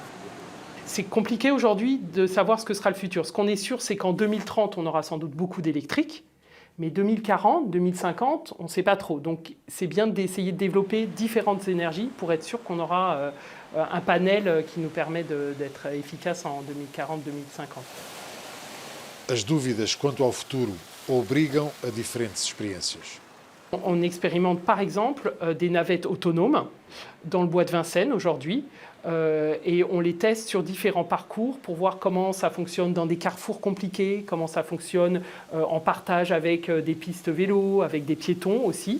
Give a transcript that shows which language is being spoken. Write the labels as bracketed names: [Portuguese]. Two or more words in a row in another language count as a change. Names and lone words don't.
[French] C'est compliqué aujourd'hui de savoir ce que sera le futur. Ce qu'on est sûr, c'est qu'en 2030, on aura sans doute beaucoup d'électrique. Mais 2040, 2050, on ne sait pas trop. Donc c'est bien d'essayer de développer différentes énergies pour être sûr qu'on aura un panel qui nous permet d'être efficace en 2040-2050. [Portuguese] As dúvidas quanto ao futuro obrigam a diferentes experiências. [French] On expérimente par exemple des navettes autonomes dans le bois de Vincennes aujourd'hui et on les teste sur différents parcours pour voir comment ça fonctionne dans des carrefours compliqués, comment ça fonctionne en partage avec des pistes vélo, avec des piétons aussi.